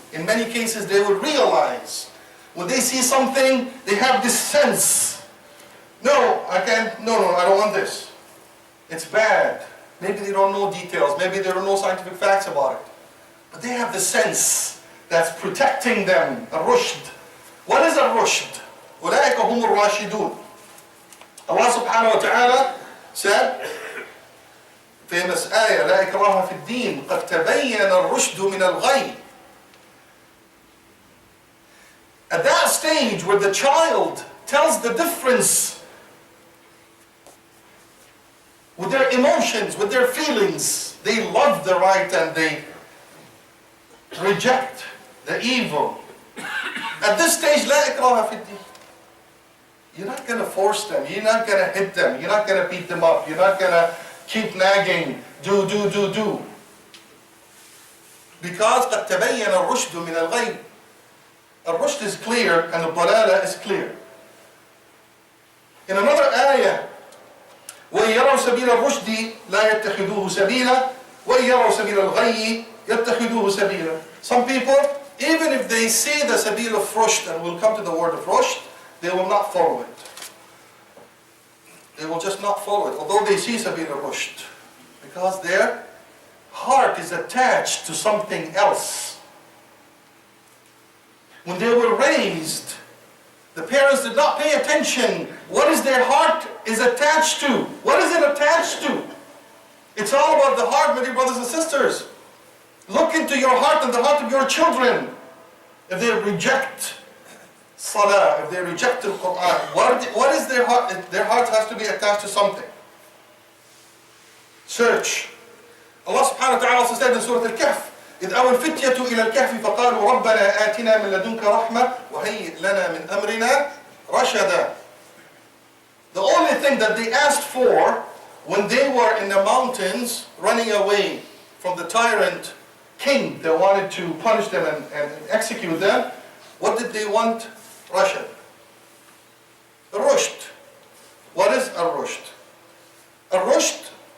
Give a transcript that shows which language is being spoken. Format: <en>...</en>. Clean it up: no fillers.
<en>In many cases, they will realize when they see something, they have this sense. No, I can't, no, I don't want this. It's bad. Maybe they don't know details. Maybe there are no scientific facts about it. But they have the sense that's protecting them. Al-rushd. What is al-rushd?</en> <ar>أُولَٰئِكَ هُمُ الرَّاشِدُونَ.</ar> <en>Allah subhanahu wa ta'ala said, famous ayah,</en> <ar>لَا إِكْرَاهَ فِي الدِّينِ قَدْ تَبَيَّنَ الرُّشْدُ مِنَ الْغَيِّ.</ar> <en>At that stage where the child tells the difference with their emotions, with their feelings, they love the right and they reject the evil. At this stage,</en> <ar>لَا إِكْرَاهَ فِي الدِّينِ.</ar> <en>You're not going to force them. You're not going to hit them. You're not going to beat them up. You're not going to keep nagging. Do. Because</en> <ar>قَدْ تَبَيَّنَ الرُّشْدُ مِنَ الْغَيِّ.</ar> <en>الرُّشْد is clear and the ضَلَالَ is clear. In another ayah,</en> <ar>وَإِنْ يَرَوْا سَبِيلَ الرُّشْدِ لَا يَتَّخِذُوهُ سَبِيلًا وَإِنْ يَرَوْا سَبِيلَ الْغَيِّ يَتَّخِذُوهُ سَبِيلًا.</ar> <en>Some people, even if they see the sabil of rushd, and we'll come to the word of rushd, they will not follow it. They will just not follow it, although they see sabil al-rushd, because their heart is attached to something else. When they were raised, the parents did not pay attention. What is their heart is attached to? What is it attached to? It's all about the heart, my dear brothers and sisters. Look into your heart and the heart of your children. If they reject salah, if they reject the Quran, what is their heart? Their heart has to be attached to something. Search. Allah subhanahu wa ta'ala also said in Surah Al-Kahf,</en> <ar>إِذْ أَوَى الْفِتْيَةُ إِلَى الْكَهْفِ فَقَالُوا رَبَّنَا آتِنَا مِنْ لَدُنْكَ رَحْمَةً وَهَيِّئْ لَنَا مِنْ أَمْرِنَا رَشَدًا.</ar> <en>The only thing that they asked for when they were in the mountains running away from the tyrant king that wanted to punish them and execute them, what did they want? Rashad. Rushd. What is a rushd? A rushd</en>